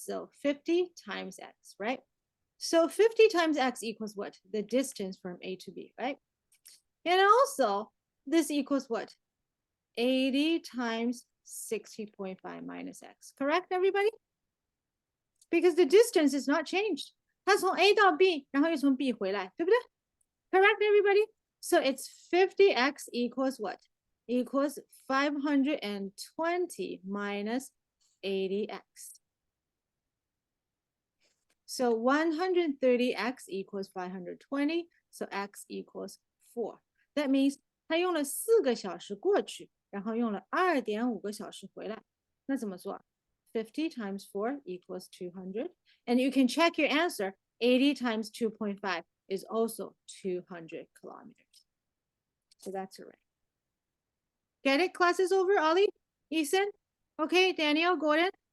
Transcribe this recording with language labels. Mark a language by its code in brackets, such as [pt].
[en] So 50 times X, right? So 50 times X equals what? The distance from A to B, right? And also, this equals what? 80 times 60.5 minus X. Correct, everybody? Because the distance is not changed. [zh] 它从 A 到 B, 然后又从 B 回来, 对不对? [en] Correct, everybody? So it's 50x equals what? Equals 520 minus 80x. So 130x equals 520. So x equals 4. That means [zh] 他用了4个小时过去，然后用了2.5个小时回来。那怎么做？ [en] 50 times 4 equals 200. And you can check your answer. 80 times 2.5 is also 200 kilometers. So that's all right. Get it? Class is over, Ollie? Ethan? Okay, Daniel, Gordon?